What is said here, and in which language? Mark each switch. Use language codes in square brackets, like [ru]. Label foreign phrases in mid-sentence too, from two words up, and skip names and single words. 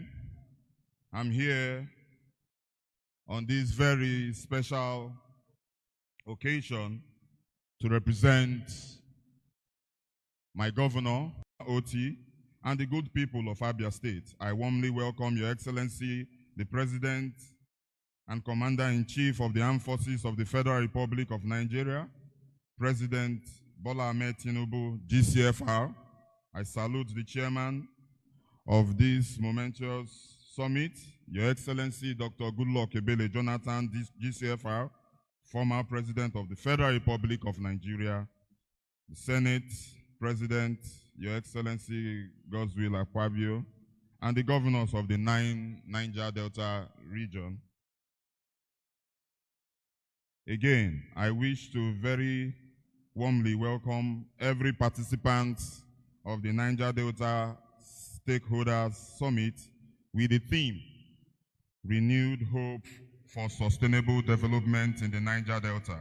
[en] I'm here on this very special occasion to represent my governor, Oti, and the good people of Abia State. I warmly welcome Your Excellency, the President and Commander-in-Chief of the Armed Forces of the Federal Republic of Nigeria, President Bola Ahmed Tinubu, GCFR. I salute the Chairman of this momentous summit, Your Excellency Dr. Goodluck Ebele Jonathan, GCFR, former President of the Federal Republic of Nigeria, the Senate President, Your Excellency Godswill Akpabio, and the governors of the 9 Niger Delta region. Again, I wish to very warmly welcome every participant of the Niger Delta Stakeholders Summit with the theme, Renewed Hope for Sustainable Development in the Niger Delta.